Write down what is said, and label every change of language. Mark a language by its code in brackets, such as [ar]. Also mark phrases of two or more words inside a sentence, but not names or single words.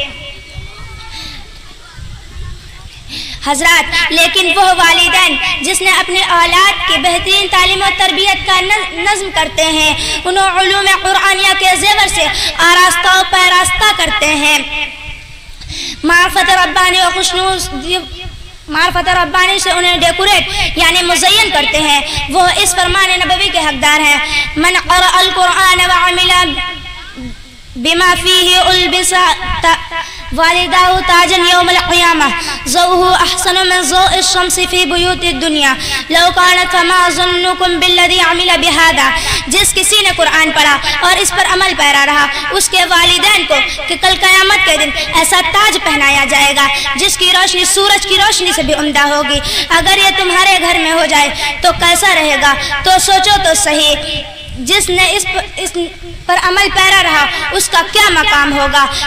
[ur] حضرات، لیکن وہ والدین جس نے اپنے اولاد کی بہترین تعلیم اور تربیت کا نظم کرتے ہیں، انہیں علوم قرآنیہ کے زیور سے آراستہ اور پیراستہ کرتے ہیں، معرفت ربانی اور خوشنودی معرفت ربانی سے انہیں ڈیکوریٹ یعنی مزین کرتے ہیں، وہ اس فرمان نبوی کے حقدار ہیں, [ar] من قرأ القرآن وعمل بما فيه ألبس والداه تاجا يوم القيامة ضوؤه أحسن من ضوء الشمس في بيوت الدنيا لو كانت فما ظنكم بالذي عمل بهذا. [ur] جس کسی نے قرآن پڑھا اور اس پر عمل پیرا رہا، اس کے والدین کو کہ کل قیامت کے دن ایسا تاج پہنایا جائے گا جس کی روشنی سورج کی روشنی سے بھی عمدہ ہوگی. اگر یہ تمہارے گھر میں ہو جائے تو کیسا رہے گا. تو سوچو تو سہی، جس نے اس پر عمل پیرا رہا اس کا کیا مقام ہوگا.